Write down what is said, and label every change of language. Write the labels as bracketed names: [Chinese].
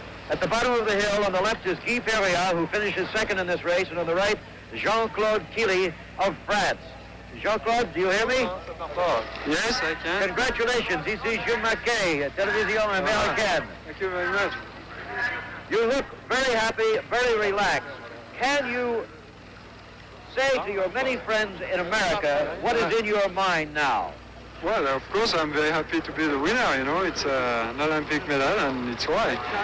[English] At the bottom of the hill on the left is Guy Perilat, who finishes second in this race, and on the right, Jean-Claude Killy of France. Jean-Claude, do you hear me? Yes, I can. Congratulations. [French] Ici Jules McCay, Télévision Américaine. [English] Thank you very much. You look very happy, very relaxed. Can you say to your many friends in America what is in your mind now? Well, of course, I'm very happy to be the winner. You know, it's an Olympic medal, and it's why.